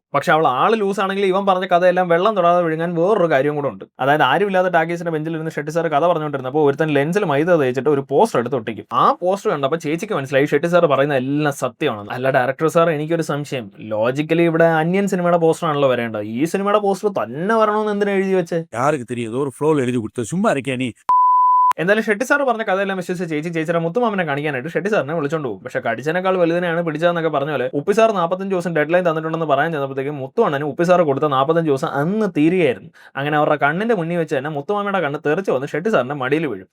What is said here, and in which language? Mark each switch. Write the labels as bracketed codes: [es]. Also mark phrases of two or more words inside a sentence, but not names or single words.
[ml] പക്ഷെ അവൾ ആള് ലൂസ് ആണെങ്കിൽ ഇവൻ പറഞ്ഞ കഥയെല്ലാം വെള്ളം തൊടാതെ വിഴുങ്ങാൻ വേറൊരു കാര്യം കൂടെ ഉണ്ട്. അതായത് ആരുമില്ലാതെ ടാക്കീസിന്റെ ബെഞ്ചിലിരുന്ന് ഷെട്ടി സാർ കഥ പറഞ്ഞുകൊണ്ടിരുന്നപ്പോൾ ഒരുത്തൻ ലെൻസിൽ മൈദ തേച്ചിട്ട് ഒരു പോസ്റ്റർ എടുത്ത് ഒട്ടിക്കും. ആ പോസ്റ്റർ കണ്ടപ്പോൾ ചേച്ചിക്ക് മനസ്സിലായി ഷെട്ടി സാർ പറയുന്ന എല്ലാം സത്യമാണെന്ന്. അല്ല ഡയറക്ടർ സാർ, എനിക്കൊരു സംശയം. ലോജിക്കലി ഇവിടെ അന്യൻ സിനിമയുടെ പോസ്റ്റർ ആണല്ലോ വരേണ്ടത്. ഈ സിനിമയുടെ പോസ്റ്റർ തന്നെ വരണമെന്ന് എന്തിനാ എഴുതി വെച്ച്? [ta] யாருக்கு தெரியும், ஏதோ ஒரு ஃப்ளோல எழுதி கொடுத்து சும்மா இருக்கே நீ. [ml] എന്തായാലും ഷെട്ടി സാർ പറഞ്ഞ കഥയെല്ലാം വിശ്വസിച്ച് ചേച്ചിയുടെ മുത്തുമാമനെ കാണിക്കാനായിട്ട് ഷെട്ടി സാറിനെ വിളിച്ചോണ്ട് പോകും. പക്ഷെ കടിച്ചതിനേക്കാൾ വലുതിനെയാണ് പിടിച്ചതെന്നൊക്കെ പറഞ്ഞ പോലെ ഉപ്പി സാർ 45 ദിവസം [en] dead line [ml] തന്നിട്ടുണ്ടെന്ന് പറയാൻ ചെന്നപ്പോഴത്തേക്കും മുത്തുവണ്ണനും ഉപ്പി സാർ കൊടുത്ത 45 ദിവസം അന്ന് തീരുകയായിരുന്നു. അങ്ങനെ അവരുടെ കണ്ണിന്റെ മുന്നിൽ വെച്ച് തന്നെ മുത്തുമാമയുടെ കണ്ണ് തെറിച്ച് വന്ന് ഷെട്ടി സാറിന്റെ മടിയിൽ വീഴും.